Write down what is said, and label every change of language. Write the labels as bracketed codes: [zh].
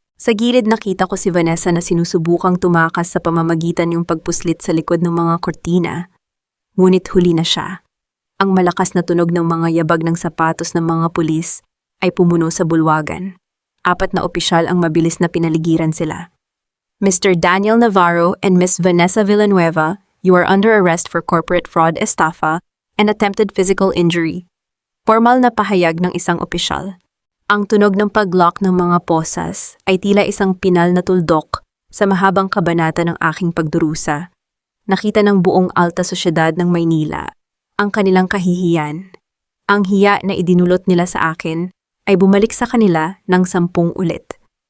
[tl] Sa gilid nakita ko si Vanessa na sinusubukang tumakas sa pamamagitan yung pagpuslit sa likod ng mga kortina. Ngunit huli na siya. Ang malakas na tunog ng mga yabag ng sapatos ng mga pulis ay pumuno sa bulwagan. 4 na opisyal ang mabilis na pinaligiran sila. "Mr. [en] Daniel Navarro and Miss Vanessa Villanueva, you are under arrest for corporate fraud, estafa, and attempted physical injury." [tl] Formal na pahayag ng isang opisyal. Ang tunog ng pag-lock ng mga posas ay tila isang pinal na tuldok sa mahabang kabanata ng aking pagdurusa. Nakita ng buong alta sosyedad ng Maynila ang kanilang kahihiyan. Ang hiya na idinulot nila sa akin ay bumalik sa kanila ng 10 ulit.